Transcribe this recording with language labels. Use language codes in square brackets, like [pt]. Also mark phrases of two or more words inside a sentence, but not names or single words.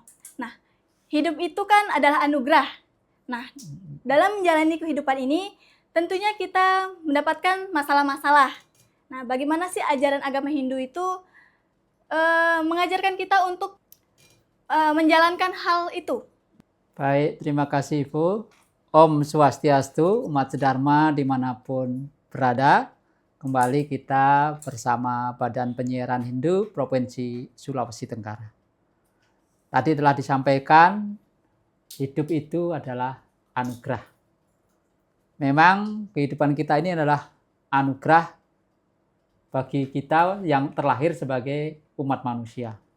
[id] Nah, hidup itu kan adalah anugerah. Nah, dalam menjalani kehidupan ini, tentunya kita mendapatkan masalah-masalah. Nah, bagaimana sih ajaran agama Hindu itu mengajarkan kita untuk menjalankan hal itu? Baik, terima kasih Ibu. [ban] Om Swastiastu, [id] umat sedharma dimanapun berada. Kembali kita bersama Badan Penyiaran Hindu Provinsi Sulawesi Tenggara. Tadi telah disampaikan, hidup itu adalah anugerah. Memang kehidupan kita ini adalah anugerah bagi kita yang terlahir sebagai umat manusia.